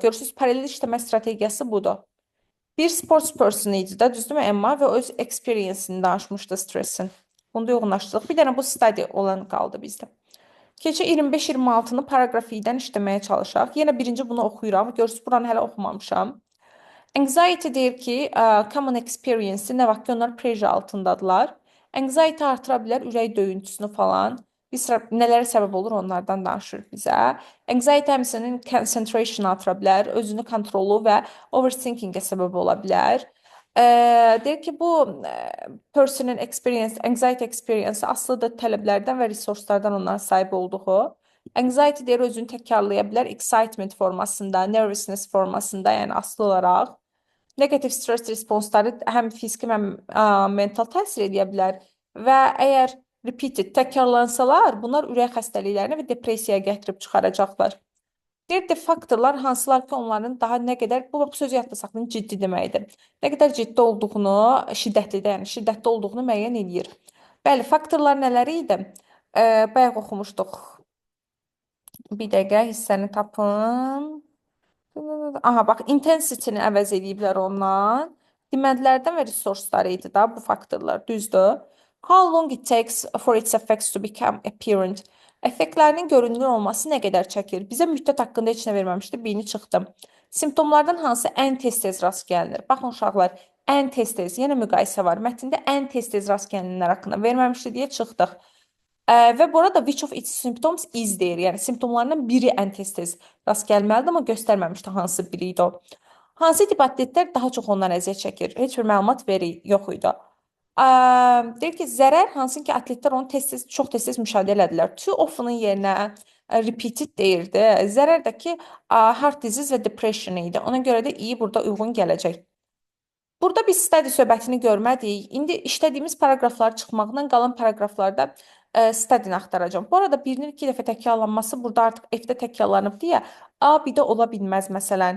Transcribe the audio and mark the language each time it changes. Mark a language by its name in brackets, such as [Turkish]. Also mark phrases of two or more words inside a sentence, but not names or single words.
[Azerbaijani] Görürsüz, paralel işləmə strategiyası budur. Bir [English] sports person [Azerbaijani] idi də, düzdürmü Emma və öz experience-ini danışmışdı stressin. Bunu da yoğunlaşdırıq. Bir dənə bu study olan qaldı bizdə. Keçə 25-26-nı paragraf 2-dən işləməyə çalışaq. Yenə birinci bunu oxuyuram. Görürsüz, buranı hələ oxumamışam. Anxiety deyir ki, [English] common experience, [Azerbaijani] nə vaxt ki, onlar pressure altındadılar. Anxiety artıra bilər ürək döyüntüsünü falan. Bir sıra nələrə səbəb olur onlardan danışır bizə. Anxiety həmçinin concentration artıra bilər, özünü kontrolu və overthinkingə səbəb ola bilər. Deyir ki, bu personın experience, [English] anxiety experience [Azerbaijani] asılıdır tələblərdən və resurslardan onların sahib olduğu. Anxiety deyir özünü təkrarlaya bilər excitement formasında, nervousness formasında, yəni asılı olaraq. [English] Negative stress responsları [Azerbaijani] həm fiziki, həm mental təsir edə bilər və əgər repeated təkrarlansalar, bunlar ürək xəstəliklərini və depressiyaya gətirib çıxaracaqlar. Deyir faktorlar hansılar ki, onların daha nə qədər, bu sözü yadda saxlayın, ciddi deməkdir. Nə qədər ciddi olduğunu, yəni şiddətli olduğunu müəyyən edir. Bəli, faktorlar nələri idi? Bayaq oxumuşduq. Bir dəqiqə hissəni tapın. Aha, bax, intensity-ni əvəz ediblər ondan. Demandlərdən və resursları idi da bu faktorlar, düzdür. [English] How long it takes for its effects to become apparent? [Azerbaijani] Effektlərinin görünür olması nə qədər çəkir? Bizə müddət haqqında heç nə verməmişdi, birini çıxdım. Simptomlardan hansı ən tez-tez rast gəlinir? Baxın uşaqlar, ən tez-tez, yenə müqayisə var. Mətndə ən tez-tez rast gəlinənlər haqqında verməmişdi deyə çıxdıq. Və burada [English] which of its symptoms is [Azerbaijani] deyir. Yəni simptomlarından biri ən tez-tez rast gəlməlidir, amma göstərməmişdi hansı biri idi o. Hansı tip atletlər daha çox ondan əziyyət çəkir? Heç bir məlumat yox idi. Deyir ki, zərər hansı ki atletlər onu çox tez-tez müşahidə elədilər. [English] Too often-ın [Azerbaijani] yerinə repeated deyirdi. Zərər də ki, [English] heart disease [Azerbaijani] və depression idi. Ona görə də iyi burada uyğun gələcək. Burada biz study söhbətini görmədik. İndi işlədiyimiz paragraflar çıxmaqla qalan paragraflarda study-ni axtaracağım. Bu arada birinin iki dəfə təkrarlanması burada artıq F-də təkrarlanıb deyə A bir-də ola bilməz məsələn.